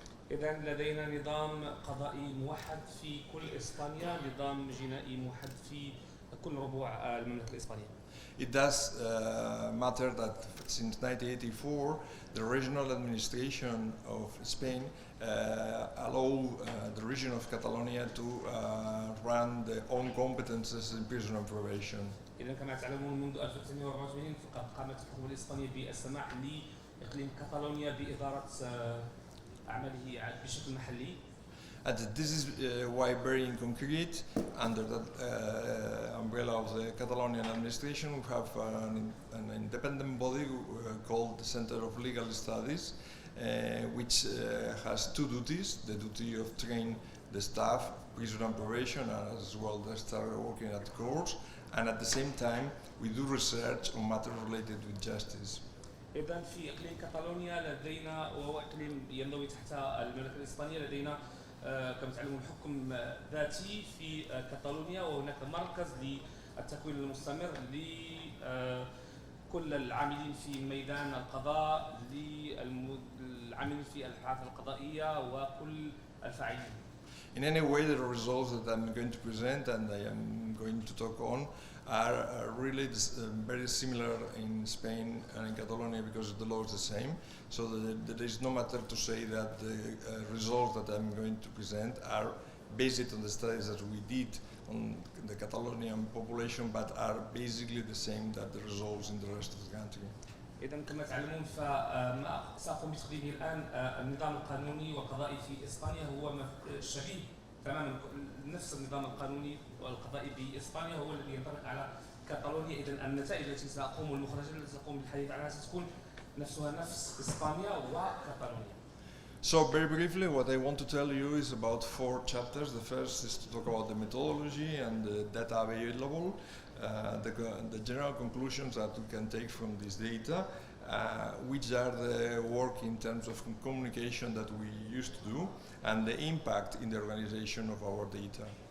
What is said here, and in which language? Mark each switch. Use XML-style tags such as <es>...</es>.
<ar>إذا لدينا نظام قضائي موحد في كل إسبانيا، نظام جنائي موحد في كل ربوع المملكة الإسبانية.</ar> <en>It does matter that since 1984, the regional administration of Spain allow the region of Catalonia to run their own competences in prison and probation.</en> <ar>إذا كما تعلمون منذ 1984 فقد قامت الحكومة الإسبانية بالسماح لإقليم كاتالونيا بإدارة أعماله بشكل محلي.</ar> <en>And this is why very in concrete, under the umbrella of the Catalonian administration, we have an independent body called the Center of Legal Studies, which has 2 duties: the duty of train the staff, prison and probation, as well they start working at courts, and at the same time we do research on matters related with justice.</en> <ar>إذا في إقليم كاتالونيا لدينا، وهو إقليم ينضوي تحت المملكة الإسبانية، لدينا كما تعلمون حكم ذاتي في كاتالونيا، وهناك مركز للتكوين المستمر لكل العاملين في ميدان القضاء، للعاملين في الحالات القضائية وكل الفاعلين.</ar> <en>In any way, the results that I'm going to present and I am going to talk on are really very similar in Spain and in Catalonia because the law is the same. So there is no matter to say that the results that I'm going to present are based on the studies that we did on the Catalonian population, but are basically the same that the results in the rest of the country.</en> <ar>إذا كما تعلمون فما سأقوم بتقديمه الآن النظام القانوني والقضائي في إسبانيا هو شبيه تماما، نفس النظام القانوني والقضائي بإسبانيا هو الذي ينطبق على كاتالونيا. إذا النتائج التي سأقوم والمخرجات التي سأقوم بالحديث عنها ستكون نفسها نفس إسبانيا وكاتالونيا.</ar> <en>So very briefly, what I want to tell you is about 4 chapters. The first is to talk about the methodology and the data available, the general conclusions that we can take from this data, which are the work in terms of communication that we used to do, and the impact in the organization of our data.</en>